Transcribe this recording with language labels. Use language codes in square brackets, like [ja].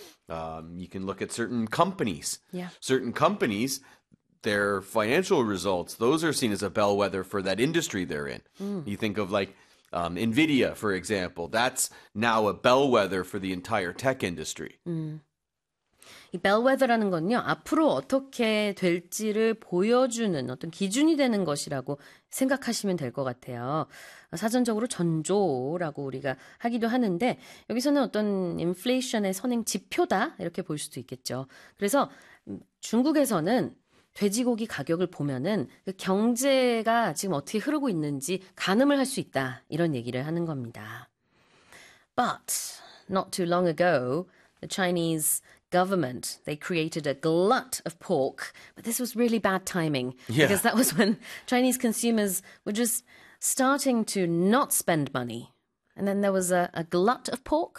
[en] You can look at certain companies. Certain companies, their financial results, those are seen as a bellwether for that industry they're in. You think of like Nvidia, for example. That's now a bellwether for the entire tech industry. [ko] 이 벨웨더라는 건요, 앞으로 어떻게 될지를 보여주는 어떤 기준이 되는 것이라고 생각하시면 될것 같아요. 사전적으로 전조라고 우리가 하기도 하는데, 여기서는 어떤 인플레이션의 선행 지표다? 이렇게 볼 수도 있겠죠. 그래서 중국에서는 돼지고기 가격을 보면은 그 경제가 지금 어떻게 흐르고 있는지 가늠을 할수 있다. 이런 얘기를 하는 겁니다. [en] But not too long ago, the Chinese government, they created a glut of pork. But this was really bad timing because Yeah. that was when Chinese consumers were just starting to not spend money. And then there was a glut of pork.